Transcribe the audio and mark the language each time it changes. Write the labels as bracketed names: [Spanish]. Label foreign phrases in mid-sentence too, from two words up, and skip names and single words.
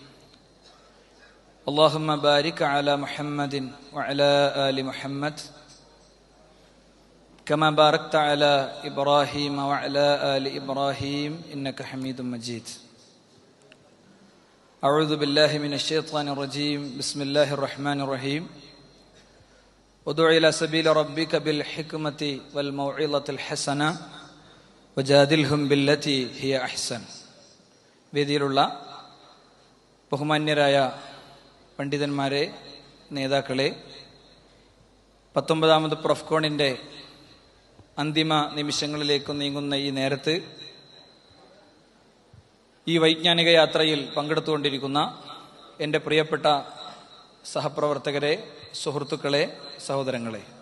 [Arabic] اللهم بارك على محمد وعلى آل محمد كما باركت على إبراهيم وعلى آل إبراهيم إنك حميد مجيد. أعوذ بالله من الشيطان الرجيم. بسم الله الرحمن الرحيم. ادع إلى سبيل ربك بالحكمة والموعظة الحسنة وجادلهم بالتي هي أحسن. [Malayalam] വേദിയിലുള്ള ബഹുമാന്യരായ പണ്ഡിതന്മാരെ, നേതാക്കളെ, 19ാമത് പ്രൊഫ്കോണിൻ്റെ അന്തിമ നിമിഷങ്ങളിലേക്ക് നീങ്ങുന്ന ഈ നേരത്ത് ഈ വൈജ്ഞാനിക യാത്രയിൽ പങ്കെടുത്തുകൊണ്ടിരിക്കുന്ന എൻ്റെ പ്രിയപ്പെട്ട സഹപ്രവർത്തകരെ, സുഹൃത്തുക്കളെ, സഹോദരങ്ങളെ,